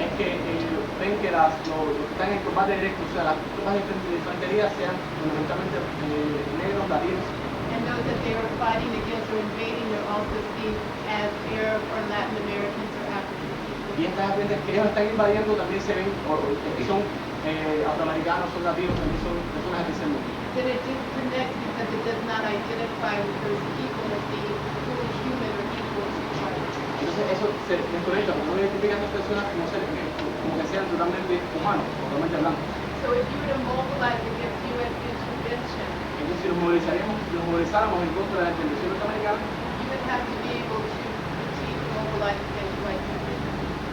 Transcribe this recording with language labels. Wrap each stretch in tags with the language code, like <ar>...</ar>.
<es>Es que ven que los que están en combate directo, o sea, las tropas de infantería sean fundamentalmente negros, latinos.</es> <en>And those that they were fighting against or invading are also seen as Arab or Latin Americans or African people.</en> <es>Y estas gentes que ellos están invadiendo también se ven, que son afroamericanos, son latinos, también son personas especialmente.</es> <en>Then it disconnects because it does not identify with those people as being fully human or equal to others.</en> <es>Entonces eso se desconecta, porque no identifican a estas personas como que sean totalmente humanos, totalmente blancos.</es> <en>So if you were to mobilize against U.S. intervention,</en> <es>Entonces si los movilizáramos en contra de la intervención norteamericana,</es> <en>you would have to be able to critique, mobilize against white supremacy.</en>